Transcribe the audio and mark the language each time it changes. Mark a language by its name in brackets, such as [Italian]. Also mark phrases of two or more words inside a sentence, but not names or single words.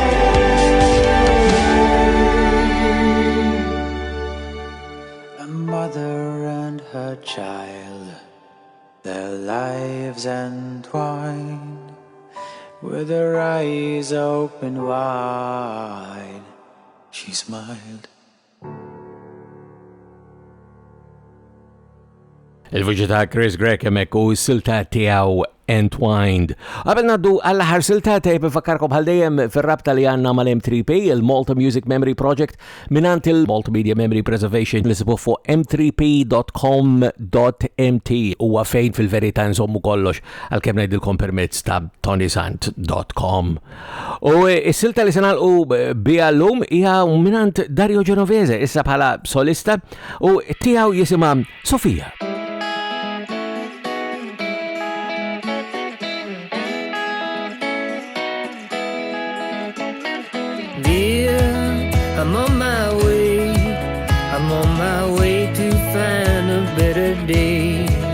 [English] A mother and her child, their lives entwined, with her eyes open wide, she smiled. [Maltese] Il-vuċi ta' Chris Gregg hemmhekk u s-silta tiegħu Entwined. Qabel naddu għall-aħħar silta tejb ifakkarkom bħal dejjem fir-rabta li għandna mal-M3P, il-Malta Music Memory Project, minant il-Multimedia Memory Preservation li sibu fuq m3p.com.mt huwa fejn fil-verità nżommu kollox għalkemm ngħidilkom permezz ta' ToniSant.com. U s-silta li se nagħlqu biha llum hija minant Dario Genovese issa bħala solista u tiegħu jisimha Sofia. [English] I'm on my way to find a better day.